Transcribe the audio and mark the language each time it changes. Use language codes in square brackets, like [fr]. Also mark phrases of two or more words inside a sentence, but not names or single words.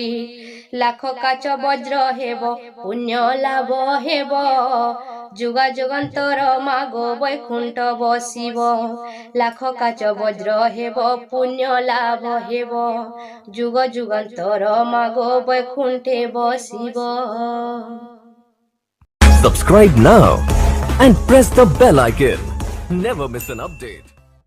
[or] ଲାଖ କାଚ ବଜ୍ର ହେବ ପୁଣ୍ୟ ଲାଭ ହେବ ଯୁଗା ଯୁଗାନ୍ତର ମାଗୋ ବୈକୁଣ୍ଠ ବସିବ। ଲାଖ କାଚ ବଜ୍ର ହେବ ପୁଣ୍ୟ ଲାଭ ହେବ ଯୁଗ ଯୁଗାନ୍ତର ମାଗୋ ବୈକୁଣ୍ଠେ ବସିବ। [en] Subscribe now and press the bell icon. Never miss an update.